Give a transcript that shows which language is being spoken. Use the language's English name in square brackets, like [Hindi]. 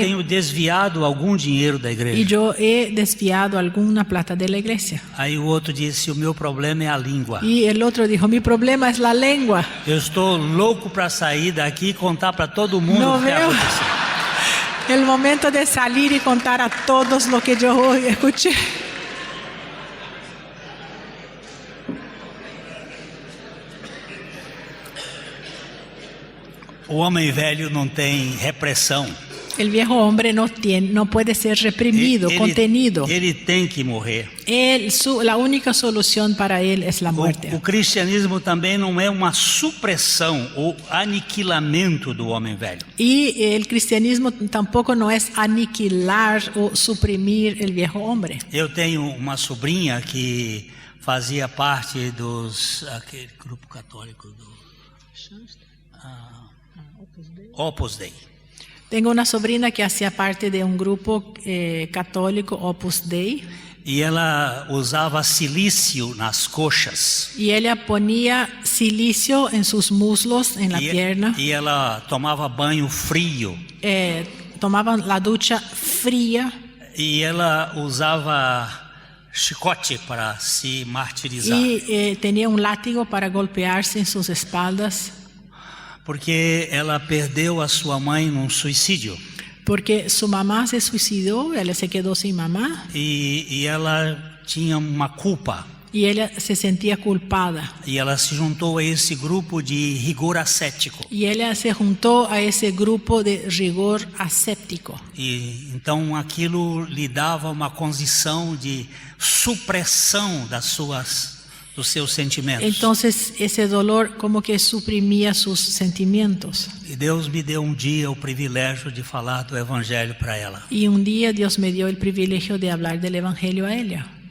[Portuguese] Eu tenho desviado algum dinheiro da igreja. [Spanish] Y yo he desviado alguna plata de la iglesia. [Portuguese] Aí o outro disse: o meu problema é a língua. [Spanish] Y el otro dijo: mi problema es la lengua. [Portuguese] Eu estou louco para sair daqui e contar para todo mundo [Spanish] No [Portuguese] o que [Spanish] veo [Portuguese] aconteceu. [Spanish] el momento de salir y contar a todos lo que yo escuché. [Portuguese] O homem velho não tem repressão. [Spanish] El viejo hombre no puede ser reprimido, contenido. [Portuguese] Ele tem que morrer. [Spanish] La única solución para él es la muerte. [Portuguese] O cristianismo também não é uma supressão ou aniquilamento do homem velho. [Spanish] Y el cristianismo tampoco no es aniquilar o suprimir el viejo hombre. [Portuguese] Eu tenho uma sobrinha que fazia parte aquele grupo católico do Opus Dei. [Spanish] Tengo una sobrina que hacía parte de un grupo católico Opus Dei. [Portuguese] E ela usava silício nas coxas. [Spanish] Y ella ponía silicio en sus muslos, en la pierna. [Portuguese] E ela tomava banho frio. [Spanish] Tomaban la ducha fría. [Portuguese] E ela usava chicote para se martirizar. [Spanish] Y tenía un látigo para golpearse en sus espaldas. [Portuguese] Porque ela perdeu a sua mãe num suicídio. [Spanish] Porque su mamá se suicidó, ella se quedó sin mamá. [Portuguese] E ela tinha uma culpa. [Spanish] Y ella se sentía culpada. [Portuguese] E ela se juntou a esse grupo de rigor ascético. [Spanish] Y ella se juntó a ese grupo de rigor ascético. [Portuguese] E então aquilo lhe dava uma condição de supressão das suas dos seus sentimentos. [Spanish] Entonces ese dolor como que suprimía sus sentimientos. [Portuguese] E Deus me deu dia o privilégio de falar do evangelho para ela. [Spanish] Y un día Dios me dio el privilegio de hablar del evangelio a ella.